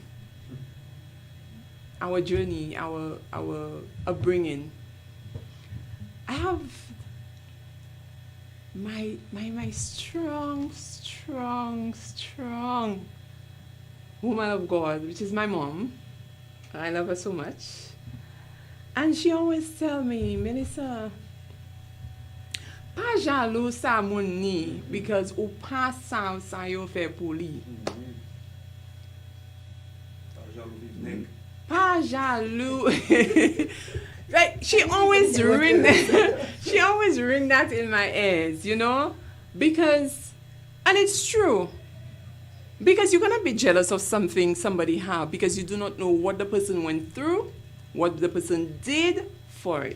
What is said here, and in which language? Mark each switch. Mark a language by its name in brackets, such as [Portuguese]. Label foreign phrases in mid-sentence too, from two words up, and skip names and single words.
[English] Our journey, our upbringing. I have my strong, strong, strong woman of God, which is my mom. I love her so much. And she always tell me, [Haitian Creole] Melissa, pa jalou sa moun ni, because ou pa sa yo fe pou li. Pa jalou. [English] Like she always ring she always ring that in my ears, you know? Because and it's true. Because you're gonna be jealous of something somebody have because you do not know what the person went through, what the person did for it.